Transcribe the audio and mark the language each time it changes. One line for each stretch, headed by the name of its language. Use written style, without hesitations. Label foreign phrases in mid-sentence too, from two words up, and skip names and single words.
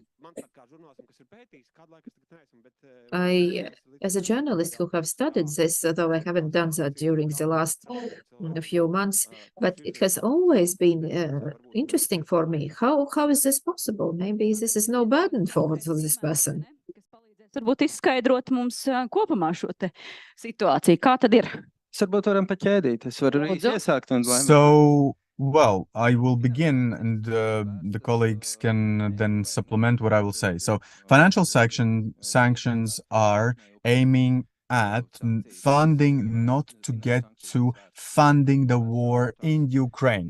English: As a journalist who have studied this, although I haven't done that during the last few months, but it has always been interesting for me. How is this possible? Maybe this is no burden for this person.
Latvian: Varbūt izskaidrot mums kopumā šo te situāciju. Kā tad ir? Varbūt varam paķēdīt. Es varu iesākt un
English: So, well, I will begin, and the colleagues can then supplement what I will say. So, financial sanctions are aiming at funding, not to get to funding the war in Ukraine.